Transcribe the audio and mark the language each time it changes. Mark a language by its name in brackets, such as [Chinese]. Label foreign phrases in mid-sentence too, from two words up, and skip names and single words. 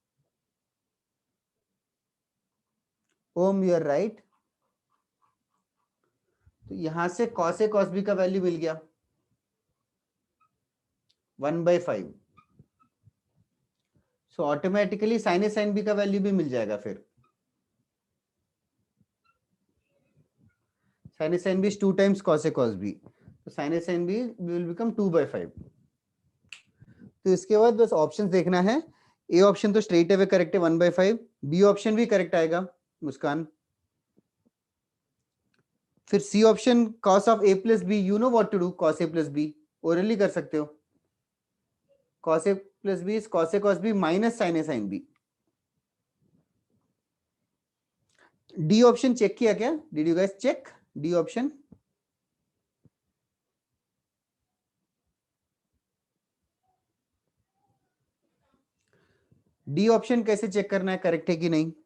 [English] Om you are right. [Hindi] तो यहां से [English] cos A cos B [Hindi] का वैल्यू मिल गया 1/5. [English] so automatically sin A sin B [Hindi] का वैल्यू भी मिल जाएगा. फिर [English] sin A sin B is 2 times cos A cos B. तो sin A sin B will become 2/5. [Hindi] तो इसके बाद बस ऑप्शंस देखना है. [English] A option [Hindi] तो [English] straight away correct [Hindi] है 1/5. [English] B option [Hindi] भी करेक्ट आएगा मुस्कान. [English] फिर C option cos of A plus B, you know what to do. cos A plus B ओरली [Hindi] कर सकते हो. [English] cos A plus B is cos A cos B minus sin A sin B. D option check [Hindi] किया क्या. [English] Did you guys check D option. D option [Hindi] कैसे चेक करना है करेक्ट है कि नहीं.